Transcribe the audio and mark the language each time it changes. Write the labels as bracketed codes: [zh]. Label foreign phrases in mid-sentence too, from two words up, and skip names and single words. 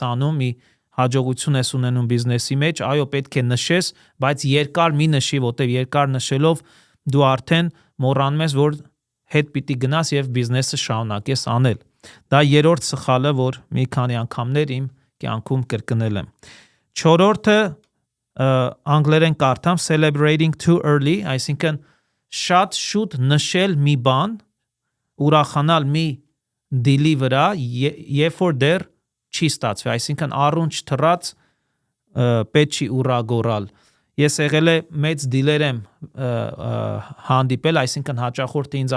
[hy] անում, մի հաջողություն ես ունենում բիզնեսի մեջ, այո, պետք է նշես, բայց երկար մի նշի, որտեվ երկար նշելով դու արդեն մոռանում ես, որ հետ պիտի գնաս եւ բիզնեսը շարունակես անել։ Դա երրորդ սխալը, որ մի քանի անգամներ իմ կյանքում կրկնել եմ։ Չորրորդը անգլերեն կարդամ celebrating [en] too early, [hy] այսինքն շատ շուտ նշել մի բան, ուրախանալ մի դիլի վրա, երբ որ դեռ չի ստացվի, այսինքն առունջ թռած պետք չի ուրագորալ։ Ես եղել է մեծ դիլեր եմ հանդիպել, այսինքն հաճախորդը ինձ